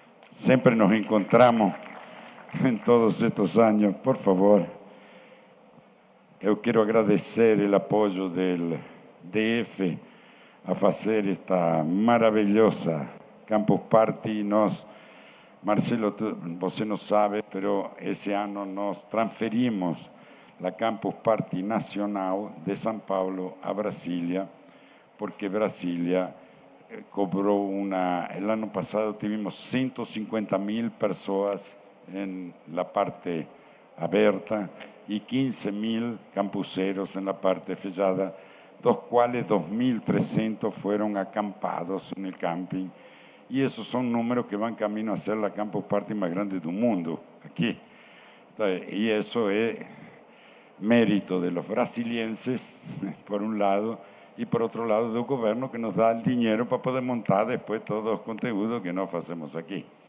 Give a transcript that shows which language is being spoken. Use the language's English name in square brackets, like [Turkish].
[Spanish] Siempre nos encontramos en todos estos años. Por favor, yo quiero agradecer el apoyo del DF a hacer esta maravillosa Campus Party. [Portuguese] Marcelo, você não sabe, pero esse ano nós transferimos a Campus Party Nacional de São Paulo a Brasília, porque Brasília cobrou el ano passado tivemos 150.000 pessoas na parte aberta e 15.000 campuseros na parte fechada, dos quais 2.300 foram acampados no camping. [Spanish] Y esos son números que van camino a ser la Campus Party más grande del mundo, aquí. Y eso es mérito de los brasilienses, por un lado, y por otro lado del gobierno, que nos da el dinero para poder montar después todos los conteúdos que nos hacemos aquí.